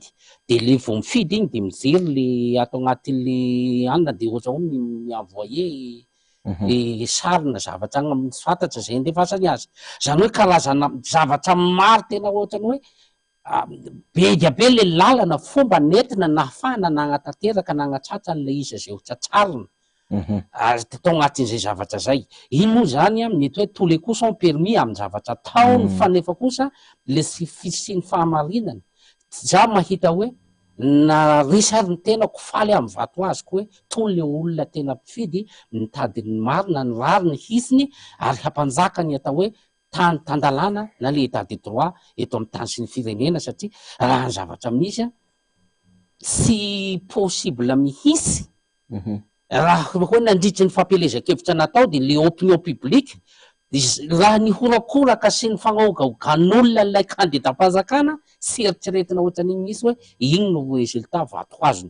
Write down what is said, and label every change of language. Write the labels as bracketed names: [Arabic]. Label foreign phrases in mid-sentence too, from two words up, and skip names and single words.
[Malagasy] De le vao mifidy iny de mijery le ato agnatin'le anina de ohatra hoe mi-envoyer le sarina zavatra agny amin'ny tsy fantatra zay andefasany azy. Zany hoe karazana zavatra maro tena ohatrany hoe be dia be le lalana fomba nentina nahafahana na agnatanteraka na agnatratra an'le izy zay ho tratrarina. Tao agnatin'izay zavatra zay. Iny moa zany mety hoe [French] tous les coups sont permis [Malagasy] amin'ny zavatra ataony fa nefa kosa le tsy fisiany fahamarinana. Za mahita hoe na resy ary ny tenako faly amin'ny vato azoko hoe tony le olona tena mpifidy mitady ny marina ny rary ny hisiny ary hampanjaka ny atao hoe tandalana na le [French] état de droit [Malagasy] eto amin'ny tany sy ny firenena satria raha ny zavatra misy tsy possible mihitsy raha hoe nandritry ny fampielezan-kevitra natao de le [French] opinion publique [Malagasy] Raha ny horakoraka sy ny fagnaogaogan'olona ilay candidat-panjakana sy eritreretina ohatran'iny misy hoe igny no resultat vato azony.